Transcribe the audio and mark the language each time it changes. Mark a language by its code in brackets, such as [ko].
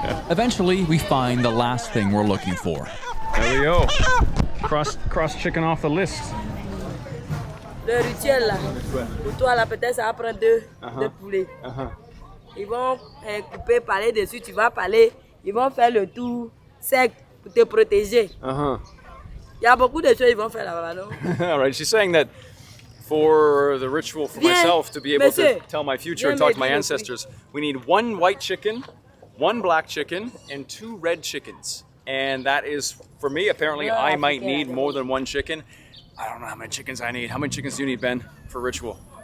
[en] Eventually, we find the last thing we're looking for. There we go. Cross chicken off the list. [fr] Le rituel là, pour toi là peut-être ça va prendre deux poulets. Ils vont couper, parler dessus, tu vas parler, ils vont faire le tour sec, pour te protéger. Uh-huh. Il y a beaucoup de choses ils vont faire là-bas, non? [en] All right, she's saying that for the ritual for myself to be able to [fr] Monsieur. [en] tell my future and talk to my ancestors, we need 1 white chicken, 1 black chicken, and 2 red chickens. And that is, for me, apparently I might need more than 1 chicken. I don't know how many chickens I need. How many chickens do you need, Ben, for ritual?